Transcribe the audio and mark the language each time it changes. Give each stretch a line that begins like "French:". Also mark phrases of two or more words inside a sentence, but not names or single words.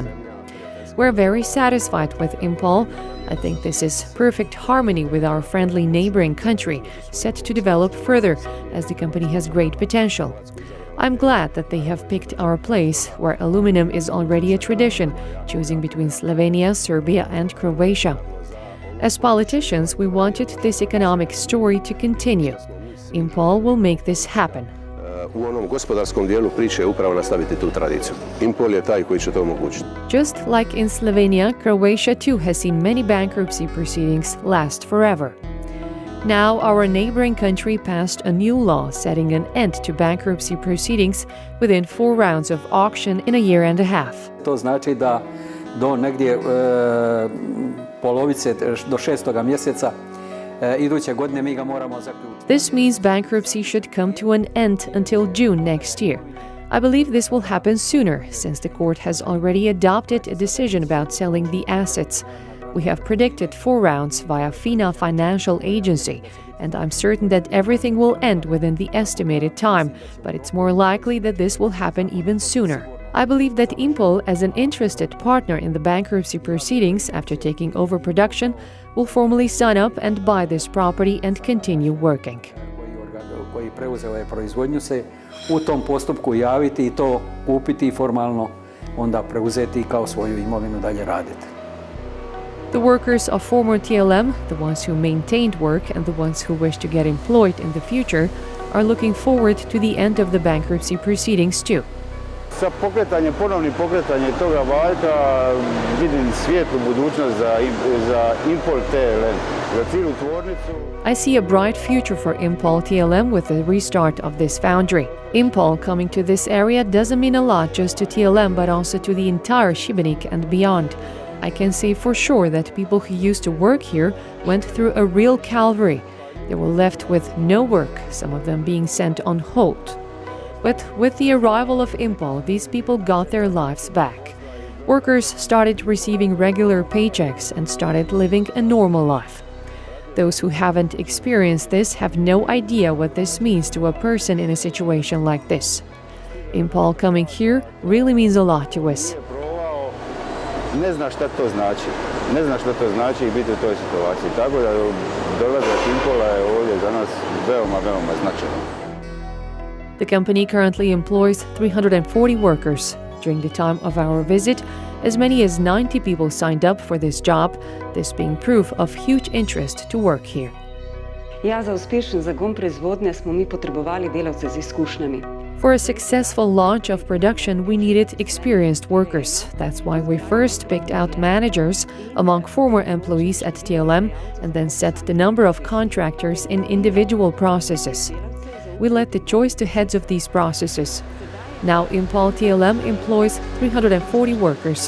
English: We're very satisfied with Impol. I think this is perfect harmony with our friendly neighboring country, set to develop further as the company has great potential. I'm glad that they have picked our place, where aluminum is already a tradition, choosing between Slovenia, Serbia and Croatia. As politicians, we wanted this economic story to continue. Impol will make this happen.
Croatian: U onom gospodarskom dijelu priče je upravo nastaviti tu tradiciju. Impol je taj koji će to omogućiti.
English: Just like in Slovenia, Croatia too has seen many bankruptcy proceedings last forever. Now, our neighboring country passed a new law setting an end to bankruptcy proceedings within 4 rounds of auction in a year and a half.
Croatian: To znači da do negdje polovice, do 6. mjeseca iduće godine mi ga moramo zaključiti.
English: This means bankruptcy should come to an end until June next year. I believe this will happen sooner, since the court has already adopted a decision about selling the assets. We have predicted 4 rounds via FINA Financial Agency, and I'm certain that everything will end within the estimated time, but it's more likely that this will happen even sooner. I believe that Impol, as an interested partner in the bankruptcy proceedings after taking over production, will formally sign up and buy this property and continue working.
Croatian: Koji preuzeo je proizvodnju se u tom postupku javiti i to kupiti i formalno onda preuzeti kao svoju imovinu dalje raditi.
English: The workers of former TLM, the ones who maintained work and the ones who wish to get employed in the future, are looking forward to the end of the bankruptcy proceedings too.
Croatian: Sa ponovnim pokretanjem toga valjka vidim svijetlu budućnost za Impol TLM, za cijelu tvornicu.
English: I see a bright future for Impol TLM with the restart of this foundry. Impol coming to this area doesn't mean a lot just to TLM but also to the entire Šibenik and beyond. I can say for sure that people who used to work here went through a real calvary. They were left with no work, some of them being sent on hold. But with the arrival of Impol, these people got their lives back. Workers started receiving regular paychecks and started living a normal life. Those who haven't experienced this have no idea what this means to a person in a situation like this. Impol coming here really means a lot to us.
Croatian: Ne zna šta to znači. Ne zna šta to znači biti u toj situaciji. Tako da dolazak Impola je ovdje za nas veoma značajan.
English: The company currently employs 340 workers. During the time of our visit, as many as 90 people signed up for this job, this being proof of huge interest to work here.
Slovenian: Ja, za uspešen zagon proizvodnje smo mi potrebovali delavce z izkušnjami.
English: For a successful launch of production, we needed experienced workers. That's why we first picked out managers among former employees at TLM and then set the number of contractors in individual processes. We let the choice to heads of these processes. Now Impol TLM employs 340 workers.